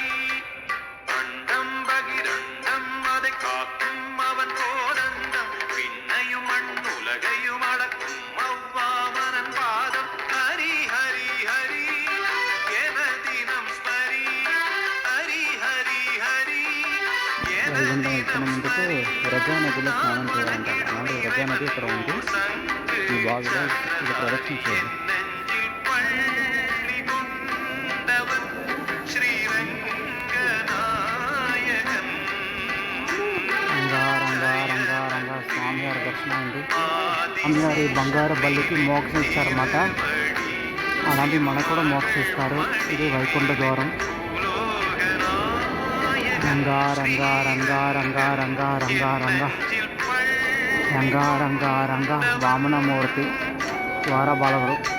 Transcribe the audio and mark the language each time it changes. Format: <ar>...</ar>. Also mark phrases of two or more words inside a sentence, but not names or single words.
<ta>அண்டம் பகிரண்டம் அதை காக்கும் அவன் கோதண்டம், விண்ணையும் மண்ணுலகையும் அளக்கும் அவ்வாமனன் பாதம். ஹரி ஹரி ஹரி என தினம் ஸ்மரி, ஹரி ஹரி ஹரி என தினம் ஸ்மரி.</ta> <te>వ్రజానదిలో స్నానం చేయాలంటారు. అలాంటి వ్రజానది ఇక్కడ ఉంది. ఈ బావిలో ఇది ప్రదక్షిణ చేయాలి.</te> <ta>நெஞ்சில் பள்ளி கொண்டவன் ஸ்ரீரங்கநாயகன்.</ta> <te>రంగా రంగా రంగా రంగా స్వామివారి దర్శనం ఉంది. అమ్మగారు ఈ బంగారు బల్లికి మోక్షం ఇచ్చారన్నమాట. అలాంటి మనకు కూడా మోక్షం ఇస్తారు. ఇది వైకుంఠ ద్వారం. రంగా రంగా రంగా రంగా రంగా రంగా రంగా రంగా రంగా రంగా వామనమూర్తి ద్వారపాలకుడు.</te>